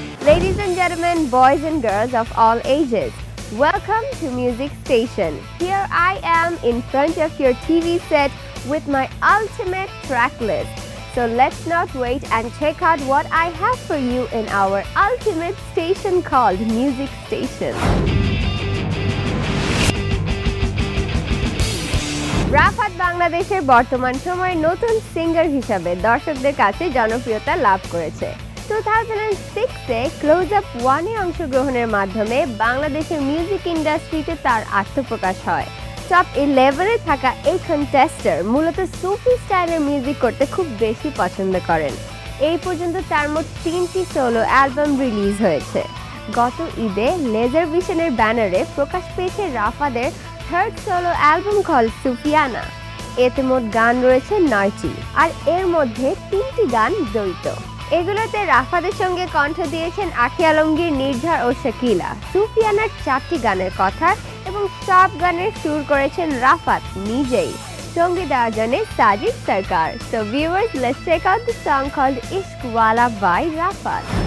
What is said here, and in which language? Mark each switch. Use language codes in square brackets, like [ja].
[en] Ladies and gentlemen, boys and girls of all ages, welcome to Music Station. Here I am in front of your TV set with my ultimate track list. So let's not wait and check out what I have for you in our ultimate station called Music Station. [bn] Rafat বাংলাদেশের বর্তমান সময়ে নতুন singer হিসাবে দর্শকদের কাছে জনপ্রিয়তা লাভ করেছে। 2006-এ close up 1-এ অংশগ্রহণের মাধ্যমে বাংলাদেশের মিউজিক ইন্ডাস্ট্রিতে তার আত্মপ্রকাশ হয়। টপ 11-এ থাকা এই কন্টেস্টার মূলত সুফি স্টাইলের মিউজিক করতে খুব বেশি পছন্দ করেন। এই পর্যন্ত তার মোট 3টি সোলো অ্যালবাম রিলিজ হয়েছে। গত ঈদে লেজার ভিশনের ব্যানারে প্রকাশ পেয়েছে রাফাদের থার্ড সোলো অ্যালবাম কল সুফিয়ানা। এতে মোট গান রয়েছে 9টি, আর এর মধ্যে 3টি গান দ্বৈত। এগুলোতে রাফাদের সঙ্গে কণ্ঠ দিয়েছেন আখি আলমগীর, নির্ঝর ও শাকিলা। সুফিয়ানার 4টি গানের কথা এবং সব গানের সুর করেছেন রাফাত নিজেই। সঙ্গীত আয়োজনে সাজিদ সরকার। [en] So viewers, let's check out the song called Ishq Wala by Rafat.